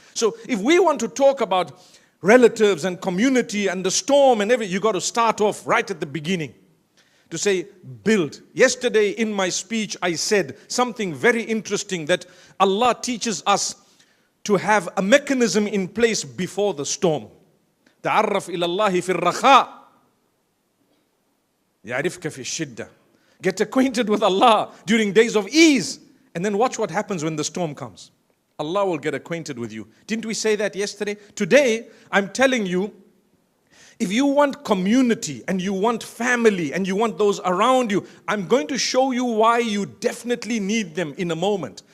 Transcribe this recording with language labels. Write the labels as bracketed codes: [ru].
[en] So if we want to talk about relatives and community and the storm and everything, you got to start off right at the beginning. To say, build. Yesterday in my speech, I said something very interesting, that Allah teaches us to have a mechanism in place before the storm. [ar] تعرف إلى الله في الرخاء يعرفك في الشدة. [en] Get acquainted with Allah during days of ease, and then watch what happens when the storm comes. Allah will get acquainted with you. Didn't we say that yesterday? Today, I'm telling you, if you want community and you want family and you want those around you, I'm going to show you why you definitely need them in a moment.